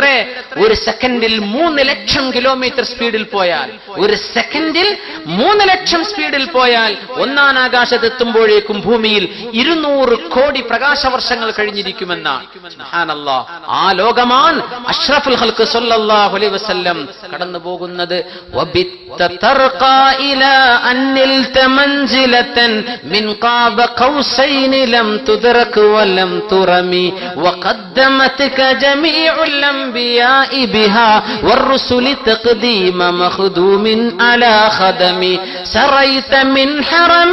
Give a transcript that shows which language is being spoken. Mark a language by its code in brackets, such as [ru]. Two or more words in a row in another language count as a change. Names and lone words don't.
[ml] ഒരു സെക്കൻഡിൽ 3 ലക്ഷം കിലോമീറ്റർ സ്പീഡിൽ പോയാൽ, ഒരു സെക്കൻഡിൽ 3 ലക്ഷം സ്പീഡിൽ പോയാൽ 1-ാം ആകാശത്ത് എത്തുമ്പോഴേക്കും ഭൂമിയിൽ 200 കോടി പ്രകാശവർഷങ്ങൾ കഴിഞ്ഞിരിക്കുമെന്നാണ്. സുബ്ഹാനല്ലാഹ്. ആ ലോകമാണ് [ar] أشرف الخلق صلى الله عليه وسلم [ml] കടന്നു പോകുന്നത്. [ar] وبت ترقى إلى أن نلت منزلة من قاب قوسين لم تدرك ولم ترمي وقدمتك جميع الأنبياء بها والرسل تقديم مخدوم على خدم سريت من حرم